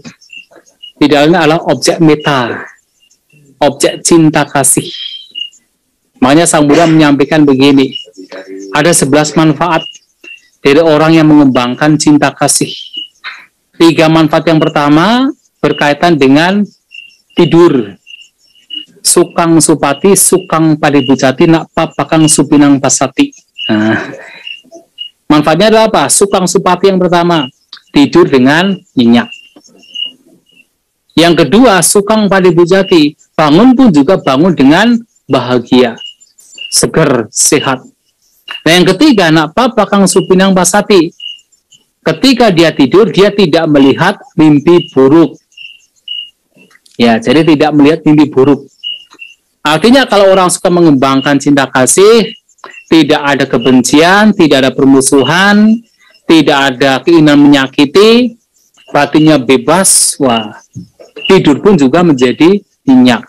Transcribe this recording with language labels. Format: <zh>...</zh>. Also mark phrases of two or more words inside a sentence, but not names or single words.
<id>Di dalamnya adalah objek metta, objek cinta kasih. Makanya Sang Buddha menyampaikan begini, ada 11 manfaat dari orang yang mengembangkan cinta kasih. 3 manfaat yang pertama berkaitan dengan tidur.</id> <pi>Sukang supati, sukang padibujati, nak papakang supinang pasati.</pi> <id>Nah, manfaatnya adalah apa?</id> <pi>Sukang supati</pi> <id>yang pertama, tidur dengan nyenyak. Yang kedua,</id> <pi>sukang padibujati,</pi> <id>bangun pun juga bangun dengan bahagia, seger, sehat. Nah, yang ketiga,</id> <pi>nak papakang supinang pasati,</pi> <id>ketika dia tidur, dia tidak melihat mimpi buruk. Ya, jadi tidak melihat mimpi buruk. Artinya kalau orang suka mengembangkan cinta kasih, tidak ada kebencian, tidak ada permusuhan, tidak ada keinginan menyakiti, batinnya bebas, wah, tidur pun juga menjadi nyenyak.</id>